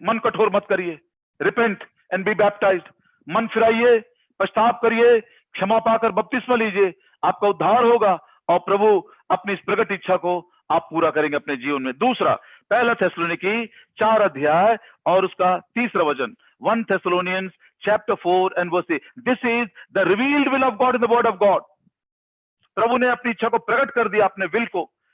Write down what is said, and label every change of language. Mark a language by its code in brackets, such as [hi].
[hi] मन कठोर मत करिए, [en] Repent and be baptised. [hi] मन फिराइए, पश्चाताप करिए, क्षमा पाकर बपतिस्मा लीजिए, आपका उद्धार होगा और प्रभु अपनी इस प्रगट इच्छा को आप पूरा करेंगे अपने जीवन में। दूसरा, पहला थेसलोनिकी 4 अध्याय और उसका 3रा वचन, [en] 1 Thessalonians chapter 4 and verse 8. This is the revealed will of God in the word of God. [hi] प्रभु ने अपनी इच्छा को प्रकट कर दिया, अपने विल को।